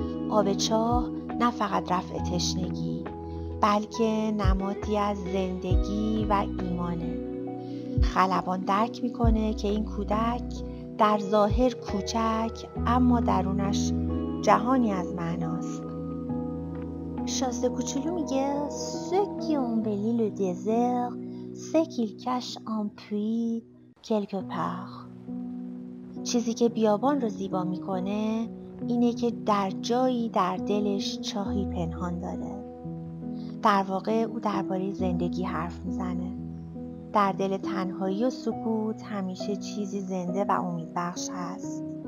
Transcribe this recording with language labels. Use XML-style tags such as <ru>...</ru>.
<fa>آب چاه نه فقط رفع تشنگی بلکه نمادی از زندگی و ایمانه. خلبان درک میکنه که این کودک در ظاهر کوچک اما درونش جهانی از معناست. شازده کوچولو میگه</fa> <fr>Ceux qui embellissent le désert, c'est qu'ils cachent un puits quelque part.</fr> <fa>چیزی که بیابان رو زیبا میکنه اینه که در جایی در دلش چاهی پنهان داره. در واقع او درباره زندگی حرف میزنه. در دل تنهایی و سکوت همیشه چیزی زنده و امیدبخش هست.</fa>